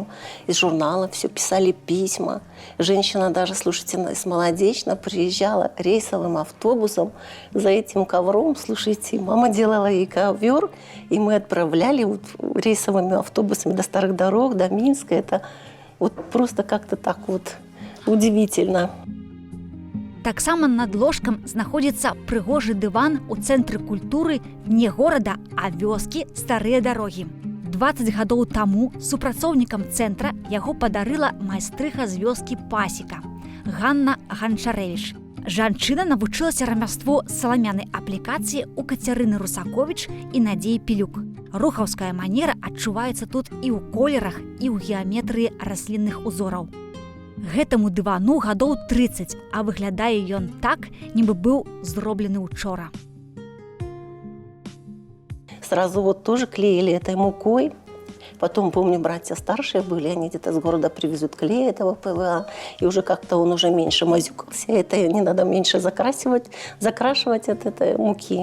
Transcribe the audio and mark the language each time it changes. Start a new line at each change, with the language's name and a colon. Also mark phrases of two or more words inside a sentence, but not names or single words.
Russian: Из журналов все писали письма. Женщина даже, слушайте, из Молодечно приезжала рейсовым автобусом за этим ковром. Слушайте, мама делала ей ковер, и мы отправляли вот рейсовыми автобусами до Старых Дорог, до Минска. Это вот просто как-то так вот удивительно.
Belarusian: Таксама над ложкам знаходзіцца прыгожы дыван у цэнтры культуры не горада, а вёскі Старыя Дарогі. 20 гадоў таму супрацоўнікам цэнтра яго падарыла майстрыха з вёскі Пасека Ганна Ганчарэвіч. Жанчына навучылася рамяству саламянай аплікацыі у Кацярыны Русаковіч і Надзеі Пілюк. Рухаўская манера адчуваецца тут і ў колерах, і ў геаметрыі раслінных узораў. Гэтаму дывану гадоў 30, а выглядае ён так, нібы быў зроблены учора.
Russian: Сразу вот тоже клеили этой мукой. Потом, помню, братья старшие были, они где-то с города привезут клей этого ПВА, и уже как-то он уже меньше мазюкался. Это не надо меньше закрашивать от этой муки.